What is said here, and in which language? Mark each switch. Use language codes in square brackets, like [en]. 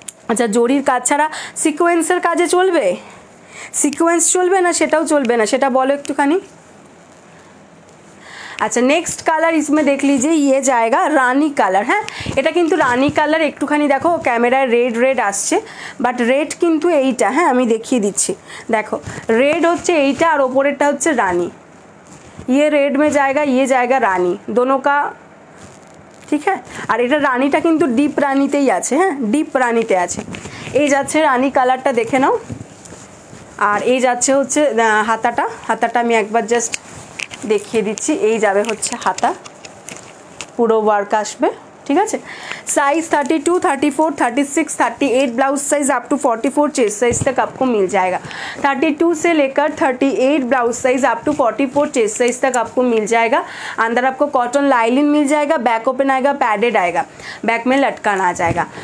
[bn] আচ্ছা, জরির কাজ ছাড়া সিকোয়েন্সের কাজে চলবে? সিকোয়েন্স চলবে না সেটাও চলবে না, সেটা বলো একটুখানি। [hi] अच्छा, नेक्स्ट कलर इसमें देख लीजिए, ये जाएगा रानी कलर। [bn] हाँ, এটা কিন্তু রানী কালার। একটুখানি দেখো ক্যামেরায় রেড রেড আসছে, বাট রেড কিন্তু এইটা। হ্যাঁ, আমি দেখিয়ে দিচ্ছি, দেখো রেড হচ্ছে এইটা আর ওপরেরটা হচ্ছে রানী। [hi] ये रेड में जाएगा, ये जाएगा रानी, दोनों का। [bn] ঠিক है, আর এটা রানীটা কিন্তু ডিপ রানীতেই আছে। হ্যাঁ, ডিপ রানীতে আছে। এই যাচ্ছে রানী কালারটা, দেখে নাও। আর এই যাচ্ছে হচ্ছে হাতাটা আমি একবার জাস্ট দেখিয়ে দিচ্ছি। এই যাবে হচ্ছে হাতা, পুরো ওয়ার্ক আসবে। ঠিক আছে, [hi] size 32, 34, 36, 38 blouse size up to 44 chest size तक आपको मिल जाएगा। 32 से लेकर 38 blouse size up to 44 chest size तक आपको मिल जाएगा। अंदर आपको कॉटन लाइनिंग मिल जाएगा, बैक ओपन आएगा, पैडेड आएगा, बैक में लटकान आ जाएगा।